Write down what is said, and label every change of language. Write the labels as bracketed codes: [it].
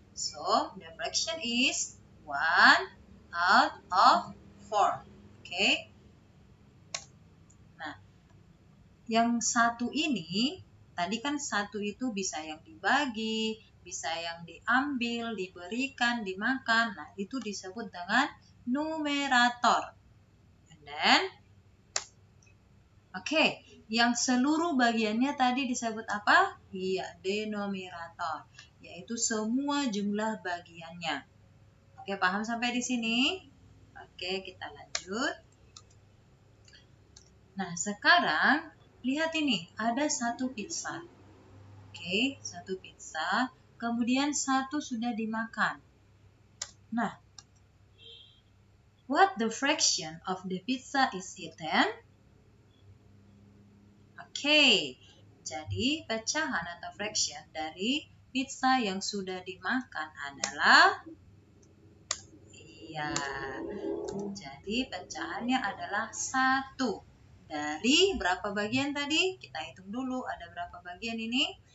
[en] So, the fraction is 1 out of 4. [id] Oke. Nah, yang satu ini, tadi kan satu itu bisa yang dibagi, bisa yang diambil, diberikan, dimakan. Nah, itu disebut dengan numerator. [en] And then, [id] yang seluruh bagiannya tadi disebut apa? Iya, denominator, yaitu semua jumlah bagiannya. Oke, paham sampai di sini? Oke, kita lanjut. Nah, sekarang lihat ini, ada satu pizza. Oke, satu pizza, kemudian satu sudah dimakan. [en] Nah, what the fraction of the pizza is eaten? [id] Oke, jadi pecahan atau fraction dari pizza yang sudah dimakan adalah, iya, jadi pecahannya adalah 1. Dari berapa bagian tadi? Kita hitung dulu, ada berapa bagian ini?